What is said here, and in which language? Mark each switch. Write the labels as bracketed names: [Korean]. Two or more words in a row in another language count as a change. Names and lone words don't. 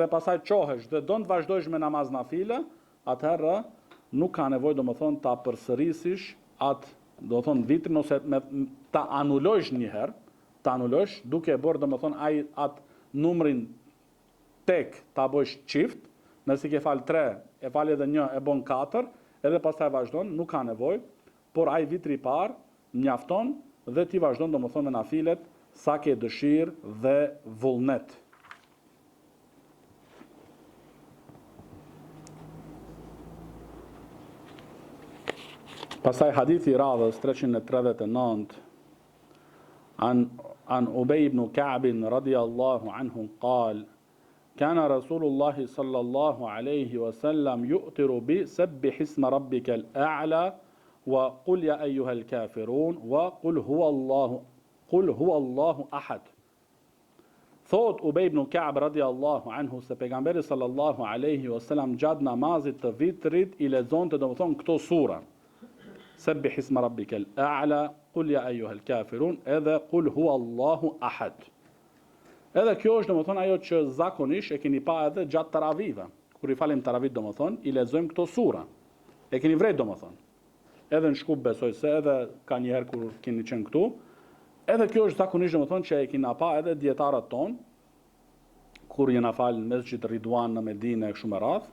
[Albanian] pasaj qohesh dhe do të vazhdojsh me namaz nafile, atëherë nuk ka nevojë do më thonë ta përsërisish atë, do thonë vitrin ose ta anulojsh një herë, ta anulojsh duke e bërë do më thonë atë numrin tek ta bësh çift, nëse ke fal 3, e fal edhe 1 e bën 4, edhe pastaj vazhdon, nuk ka nevojë, por ai vitri i parë mjafton dhe ti vazhdon do më thonë me nafilet sa ke dëshirë dhe vullnet. Pastaj hadithi i radhës 339 [Arabic] عن أبي بن كعب رضي الله عنه قال كان رسول الله صلى الله عليه وسلم يؤتر بسبح اسم ربك الأعلى وقل يا أيها الكافرون وقل هو الله أحد. [Albanian] Thot Ubay ibn Ka'b [Arabic] رضي الله عنه [Albanian] se pejgamberi [Arabic] صلى الله عليه وسلم [Albanian] gjatë namazit të vitrit i lexonte domethënë këto sura. [Arabic] سبح اسم ربك الأعلى، قل يا أيها الكافرون، edhe قل هو الله أحد. [Albanian] Edhe kjo është domethënë ajo që zakonisht e keni pa edhe gjatë taravive. Kur i falim taravit domethënë i lexojmë këto sura. E keni vret domethënë. Edhe në Shkup besoj se edhe ka një herë kur keni qenë këtu. Edhe kjo është zakonisht domethënë që e keni pa edhe dietarët ton kur jena fal në Mesxhid Ridwan në Medinë kështu me radh.